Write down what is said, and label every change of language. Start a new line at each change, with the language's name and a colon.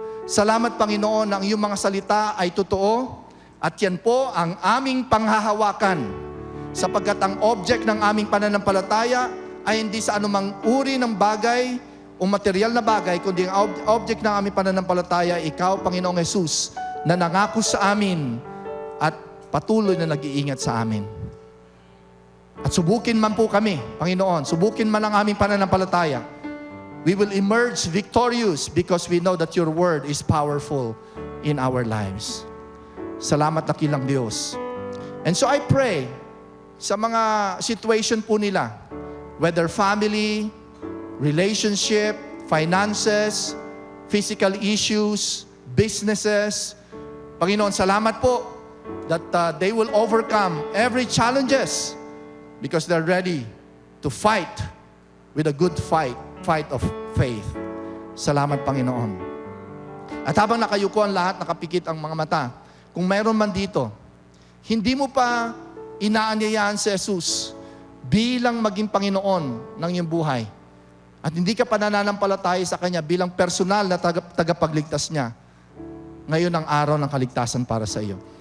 Filipino: Salamat, Panginoon, na ang iyong mga salita ay totoo at yan po ang aming panghahawakan sapagkat ang object ng aming pananampalataya ay hindi sa anumang uri ng bagay o material na bagay, kundi ang object ng aming pananampalataya, ikaw, Panginoong Jesus, na nangako sa amin at patuloy na nag-iingat sa amin. At subukin man po kami, Panginoon, subukin man ang aming pananampalataya,
English: we will emerge victorious because we know that your word is powerful in our lives.
Filipino: Salamat, dakilang Diyos.
English: And so I pray sa mga situation po nila, whether family, relationship, finances, physical issues, businesses.
Filipino: Panginoon, salamat po
English: that they will overcome every challenges because they're ready to fight with a good fight of faith.
Filipino: Salamat, Panginoon. At habang nakayuko ang lahat, nakapikit ang mga mata, kung mayroon man dito, hindi mo pa inaanyayahan si Jesus bilang maging Panginoon ng iyong buhay, at hindi ka pa nananampalataya sa Kanya bilang personal na tagapagligtas niya, ngayon ang araw ng kaligtasan para sa iyo.